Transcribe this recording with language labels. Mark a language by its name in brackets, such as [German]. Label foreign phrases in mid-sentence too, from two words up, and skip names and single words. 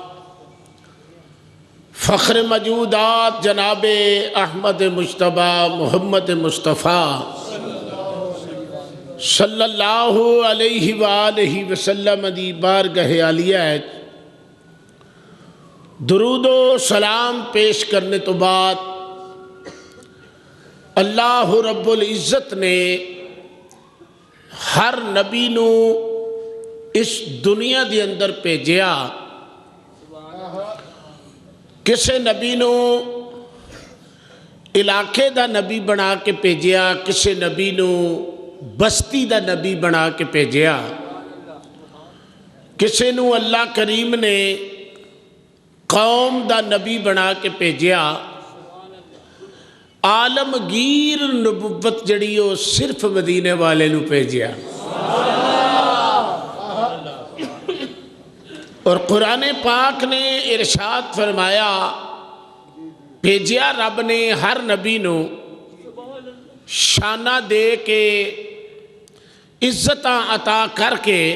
[Punjabi] فخر موجودات جناب احمد مجتبی محمد مصطفیٰ [Arabic] صلی اللہ علیہ وآلہ وسلم [Punjabi] دی بارگاہ عالیہ درود و سلام پیش کرنے تو بعد اللہ رب العزت نے ہر نبی نو اس دنیا دی اندر بھیجیا، کسے نبی نو علاقے دا نبی بنا کے بھیجیا، کسے نبی نو بستی دا نبی بنا کے بھیجیا، کسے نو اللہ کریم نے قوم دا نبی بنا کے بھیجیا۔ عالمگیر نبوت جڑی ہو صرف مدینے والے نو بھیجیا۔ اور قرآن پاک نے ارشاد فرمایا، بھیجیا رب نے ہر نبی نو شانہ دے کے عزتاں عطا کر کے،